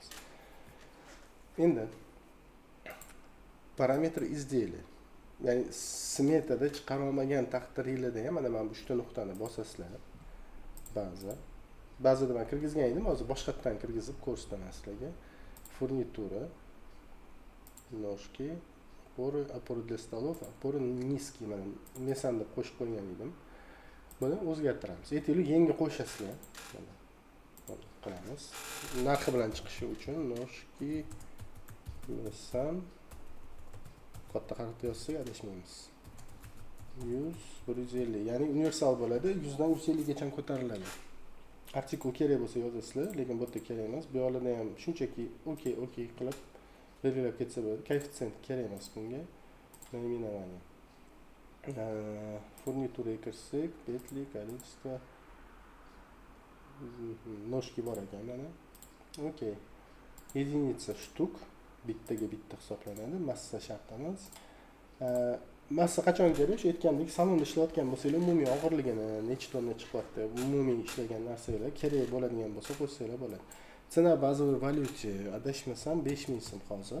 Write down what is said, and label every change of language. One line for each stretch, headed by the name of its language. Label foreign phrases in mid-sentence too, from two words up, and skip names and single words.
Uzbek: Endi parametr izlaylik. Ya'ni smetada chiqara olmagan taqdiringlarda ham mana bu 3 ta nuqtani bosasizlar. Ba'zida men kirgizgan edim, hozir boshqatdan kirgizib ko'rsataman sizlarga. Furnitura,
Russian: nожки, опоры для столов, опоры низкие,
Uzbek: mana mesan deb qo'shib qo'ygan edim. Buni o'zgartiramiz. Aytaylik, yangi qo'shasizlar. Mana qilamiz. Narxi bilan chiqishi uchun nожки, mesan katta harfda yozsak adashmaymiz. 100-150, ya'ni universal bo'ladi, 100 dan 150 gacha ko'tariladi. Artikul kerak bo'lsa yozasizlar, lekin bu yerda kerak emas. Bu yoqda ham shunchaki okey qilib belgilab ketsa bo'ladi. Koeffitsient kerak emas bunga. Naименование. Furnituraga kirsak, petli,
Russian: количество ножки
Uzbek: bor ekan mana. Okey.
Russian: Единица штук,
Uzbek: bittaga bitta hisoblanadi, massa shart emas. Massa qachon kerak? Aytgandek, salonda ishlayotgan bo'lsangiz, umumiy og'irligini necha tonna chiqyapti, umumiy ishlagan narsalar kerak bo'ladigan bo'lsa qo'shsanglar bo'ladi. Cena bazaviy valyuta adashmasam 5000 so'm hozir.